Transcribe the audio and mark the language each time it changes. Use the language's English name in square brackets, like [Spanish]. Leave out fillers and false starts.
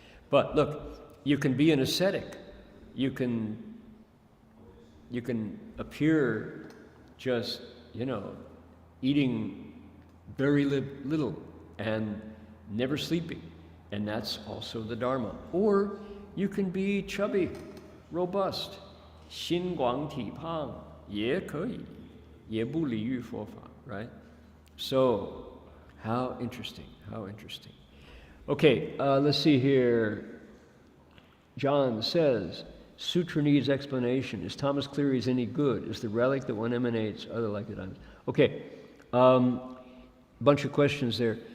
[English] But look, you can be an ascetic. You can appear just, eating very little and never sleeping. And that's also the Dharma. Or you can be chubby, robust. [Chinese] 心广体胖也可以，也不离于佛法, [English] right? So, how interesting, how interesting. Okay, let's see here. John says, Sutra needs explanation. Is Thomas Cleary's any good? Is the relic that one emanates other like the diamonds? Okay, bunch of questions there.